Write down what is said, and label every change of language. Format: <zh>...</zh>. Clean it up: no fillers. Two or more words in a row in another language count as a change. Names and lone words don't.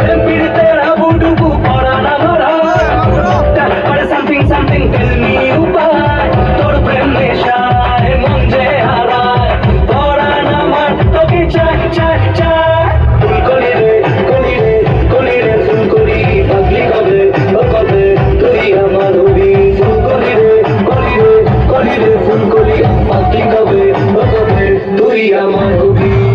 <en>Something tell me why.</en> <bn>তোর প্রেম নেশায় মন যে হারায়, পরান আমার তোকে চায় চায় চায়. ফুলকলি রে ফুলকলি পাগলি কবে কবে তুই আমার হবি. ফুলকলি রে ফুলকলি পাগলি কবে কবে তুই আমার হবি.</bn>